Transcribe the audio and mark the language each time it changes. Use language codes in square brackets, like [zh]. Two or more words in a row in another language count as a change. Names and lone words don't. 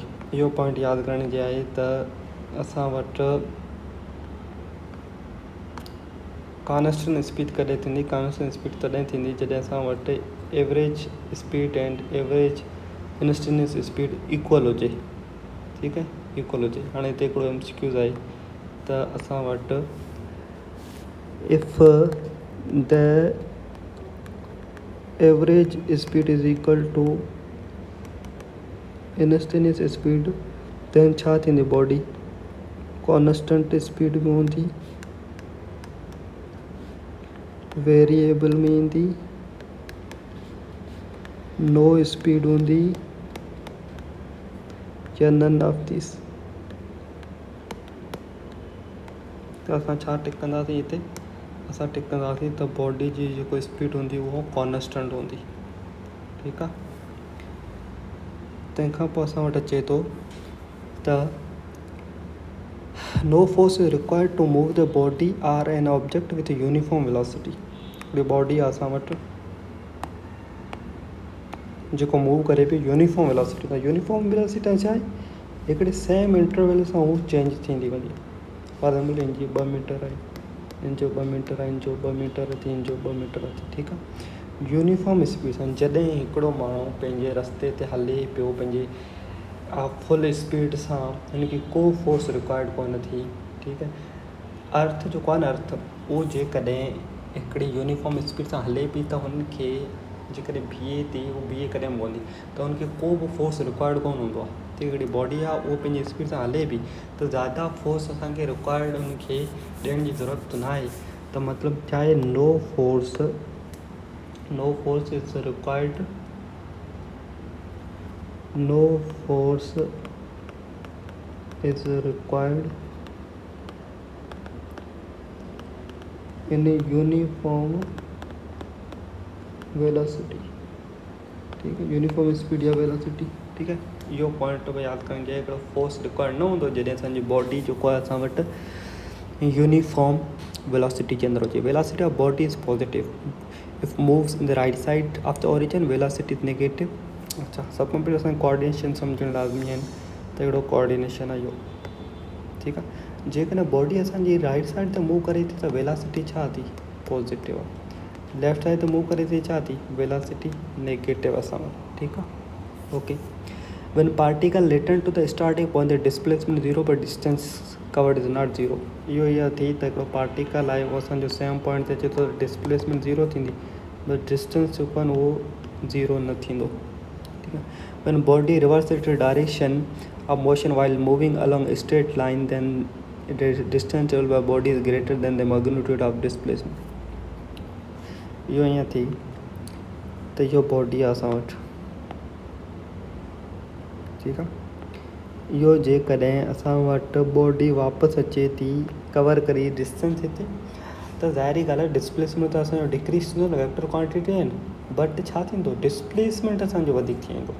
[sd] इहो पॉइंट यादि करण जी आहे त असां वटि [en] constant speed [sd] कॾहिं थींदी, [en] constant speed [sd] तॾहिं थींदी जॾहिं असां वटि [en] average speed and average instantaneous speed equal [sd] हुजे, ठीकु आहे, इक्वल हुजे। हाणे हिते हिकिड़ो MCQ आहे त असां वटि [en] if the average speed is equal to instantaneous speed, [sd] त छा थींदी, [en] body constant speed [sd] में हूंदी, वेरिएबल में ईंदी, [en] no speed [sd] हूंदी या [en] none of this. [sd] त असां छा टिक कंदासीं हिते, असां टिक कंदासीं त बॉडी जी जेको स्पीड हूंदी उहो कॉन्स्टेंट हूंदी। ठीकु आहे। तंहिंखां पोइ असां वटि अचे थो त [en] no force is required to move the body or an object with uniform velocity. [sd] हिकिड़ी बॉडी आहे असां वटि जेको मूव करे पई [en] uniform velocity [sd] सां। [en] uniform velocity [sd] छा आहे, हिकिड़े [en] same interval [sd] सां उहो चेंज थींदी वञे। [en] for example [sd] हिन जी 2 मीटर आहे, हिन जो 2 मीटर आहे, हिन जो 2 मीटर थी, हिन जो 2 मीटर थी। ठीकु आहे। [en] uniform speed [sd] सां जॾहिं हिकिड़ो माण्हू पंहिंजे रस्ते ते हले पियो पंहिंजे [en] full speed [sd] सां, हुनखे को [en] force required [sd] कोन थी। ठीकु आहे। अर्थ जो कोन अर्थ उहो जेकॾहिं हिकिड़ी [en] uniform speed [sd] सां हले पई त हुनखे जेकॾहिं बीहे थी, उहो बीहे कॾहिं पवंदी त हुनखे को बि [en] force required [sd] कोन हूंदो आहे। त हिकिड़ी बॉडी आहे उहो पंहिंजी स्पीड सां हले बि त ज़्यादा फोर्स असांखे रिक्वायर्ड हुनखे ॾियण जी ज़रूरत न आहे। त मतिलबु छा आहे, [en] no force is required, no force is required in uniform velocity. [hi] ठीक है, [en] uniform speed or velocity. [hi] ठीक है, [sd] इहो पॉइंट पे यादि करणु हिकिड़ो [en] force required [sd] न हूंदो जॾहिं असांजी बॉडी जेको आहे असां वटि [en] uniform velocity [sd] जे अंदरि हुजे। [en] velocity of body is positive if moves in the right side of the origin, velocity is negative. [sd] अच्छा, सब खां पहिरीं असांखे कोऑर्डिनेशन सम्झणु लाज़मी आहिनि, त हिकिड़ो कोऑर्डिनेशन आहे इहो। ठीकु आहे। जेकॾहिं बॉडी असांजी [en] right side [sd] ते मूव करे थी त वेलोसिटी छा थी, पॉजिटिव आहे। [en] left side [sd] ते मूव करे थी छा थी, [en] velocity negative [sd] असां वटि। ठीकु आहे। [en] ओके, when particle return to the starting point the displacement 0 but distance covered is not 0। [sd] इहो इहा थी त हिकिड़ो पार्टिकल आहे उहो असांजो [en] same point [sd] ते अचे थो, डिस्प्लेसमेंट 0 थींदी [en] but distance [sd] जेको आहे उहो 0 न थींदो। ठीकु आहे। [en] when body reverses its direction of motion while moving along a straight line then the distance traveled by body is greater than the magnitude of displacement। [sd] इहो ईअं थी त इहो बॉडी आहे असां वटि। ठीकु आहे। इहो जेकॾहिं असां वटि बॉडी वापसि अचे थी कवर करे डिस्टेंस हिते, त ज़ाहिरी ॻाल्हि आहे डिस्प्लेसमेंट त असांजो डिक्रीज़ थींदो न, [en] vector quantity [sd] आहिनि, बट छा थींदो, डिस्प्लेसमेंट असांजो वधीक थी वेंदो।